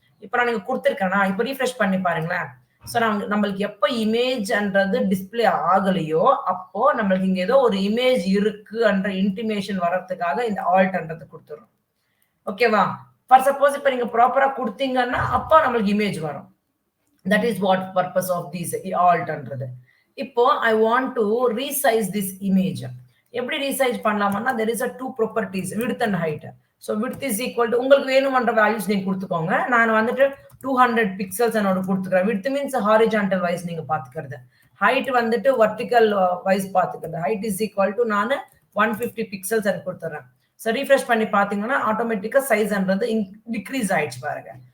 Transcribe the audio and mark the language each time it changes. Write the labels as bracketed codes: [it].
[ta] இப்ப நான் நீங்க கொடுத்துருக்கேன்னா இப்ப ரீஃப்ரெஷ் பண்ணி பாருங்களேன். ஸோ நம்மளுக்கு எப்ப இமேஜ்ன்றது டிஸ்பிளே ஆகலையோ அப்போ நம்மளுக்கு இங்க ஏதோ ஒரு இமேஜ் இருக்குன்ற இன்டிமேஷன் வர்றதுக்காக இந்த ஆல்ட்ன்றது கொடுத்துரும். ஓகேவா? ஃபார் சப்போஸ் இப்ப நீங்க ப்ராப்பரா கொடுத்தீங்கன்னா அப்போ நம்மளுக்கு இமேஜ் வரும். [en] That is what purpose of this ஆல்ட்ன்றது. இப்போ I want to resize this image. [ta] எப்படி ரீசைஸ் பண்ணலாம்னா [en] there is a two properties, width and height. so width is equal to [ta] உங்களுக்கு வேணும்ன்ற வேல்யூஸ் நீங்க கொடுத்துக்கோங்க. நான் வந்துட்டு 200 பிக்சல்ஸ் என்னோட கொடுத்துக்கிறேன். width மீன்ஸ் ஹாரிஜான்டல் வைஸ் நீங்க பாத்துக்கிறது, height வந்துட்டு வெர்டிகல் வைஸ் பாத்துக்கிறது. [en] height is equal to [ta] நான் 150 பிக்சல்ஸ் கொடுத்துறேன். ஸோ ரீஃப்ரெஷ் பண்ணி பாத்தீங்கன்னா ஆட்டோமேட்டிக்கா சைஸ்ன்றது டிக்ரீஸ் ஆயிடுச்சு பாருங்க.